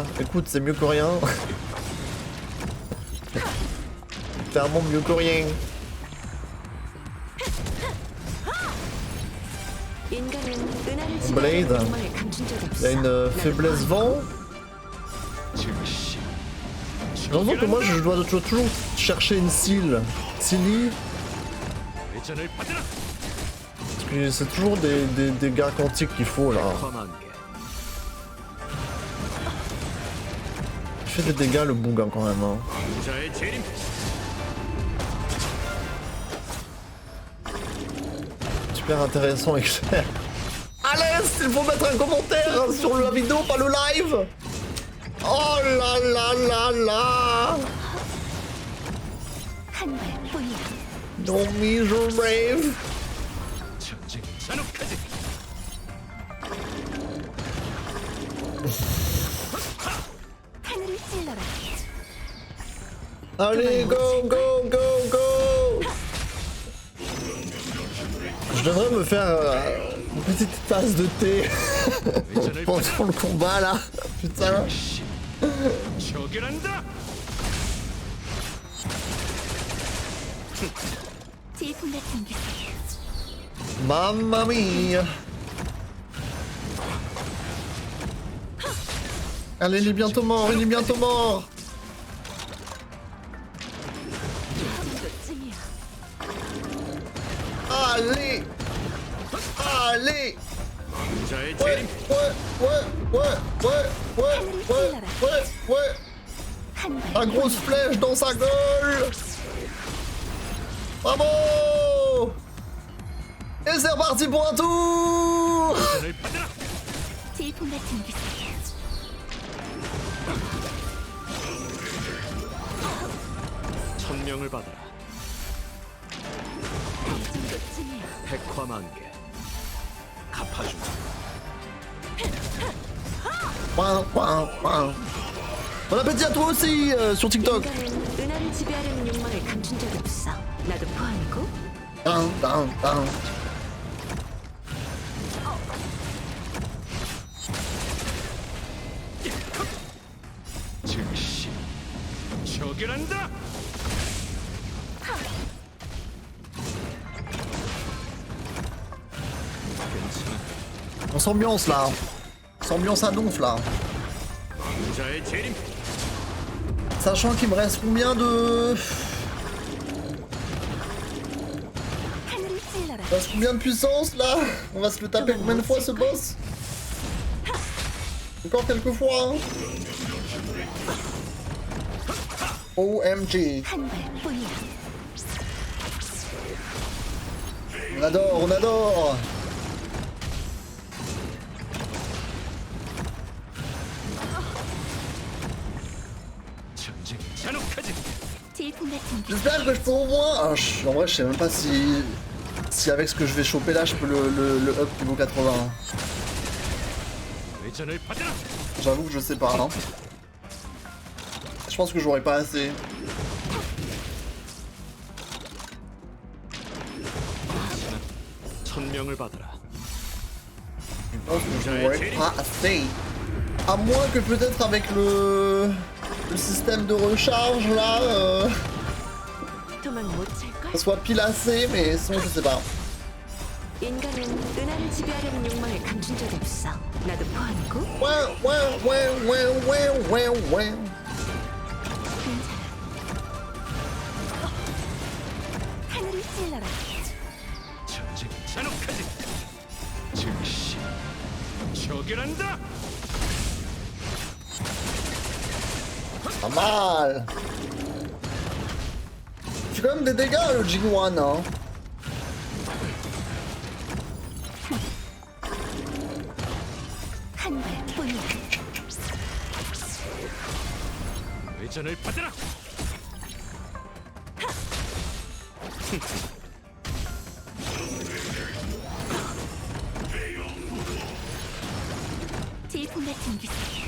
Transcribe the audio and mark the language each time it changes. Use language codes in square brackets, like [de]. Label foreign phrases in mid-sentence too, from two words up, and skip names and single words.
[fr] Écoute c'est mieux que rien. Clairement mieux que rien. Blade. Il a une faiblesse vent. J'ai l'impression que moi je dois toujours chercher une Seal. Silly. [ko] 회전을 받으라. [fr] Parce que c'est toujours des dégâts quantiques qu'il faut là. [ko] 백화만개. [fr] Il fait des dégâts le boug hein, quand même. Hein. [ko] 왕자의 재림. [fr] Super intéressant et clair. Allez, il faut mettre un commentaire sur la vidéo, pas le live. Oh là là. [ko] 한발뿐이야. [en] Don't be so brave. [ko] 전쟁 잔혹하지. 하늘을 찔러라. [fr] Allez, [en] go, go, go, go. [fr] Je devrais me faire une petite tasse de thé pendant le combat là. Putain. [ko] 처결한다. 질풍 같은 기세. [it] Mamma mia. [fr] Allez, il est bientôt mort, il est bientôt mort. [ko] 정도쯤이야. [fr] Allez. Allez. [ko] 왕자의 [fr] Ouais, [ko] 재림. [fr] ouais, ouais, ouais, ouais, ouais, ouais, ouais. La [ko] 한발. [fr] grosse flèche dans sa gueule. Bravo. Et c'est reparti pour un tour. [ko] 전을 받으라. 질풍 같은 기세. 천명을 받아라. 정도쯤이야. 백화만개. 갚아주마. [fr] Ouin, ouin, ouin. Bon appétit à toi aussi sur TikTok. [ko] 인간은 은하를 지배하려는 욕망을 감춘 적이 없어. 나도 포함이고. [en] Down, down, down. [ko] 즉시 처결한다. 괜찮아. [fr] On s'ambiance là. On s'ambiance à donf là. [ko] 왕자의 재림. [fr] Sachant qu'il me reste combien de... [ko] 하늘을 찔러라. [fr] Il me reste combien de puissance là? On va se le taper combien de fois ce boss? Encore quelques fois hein? OMG. [ko] 한발뿐이야. [fr] On adore, on adore. [ko] 전쟁 잔혹하지. 질풍 같은 기세. [fr] J'espère que je peux au moins... Ah, en vrai je sais même pas si avec ce que je vais choper là je peux le up niveau 80. hein. [ko] 회전을 받으라. [fr] J'avoue que je sais pas. Hein. Je pense que j'aurais pas assez. [ko] 천명을 받아라. [fr] Je pense que j'aurais pas assez. À moins que peut-être avec le système de recharge là, [ko] 도망 못 찰걸? [fr] ça soit pile assez, mais sinon je sais pas. [ko] 인간은 은하를 지배하려는 욕망을 감춘 적이 없어. 나도 포함이고. [fr] Ouais, ouais, ouais, ouais, ouais, ouais, ouais. [ko] 괜찮아. 하늘을 찔러라. 전쟁 잔혹하지. 즉시 처결한다. [fr] Pas mal. C'est quand même des dégâts le Jing-Wan, hein. [ko] 한발뿐이야. 회전을 받으라. 질풍 같은 기세.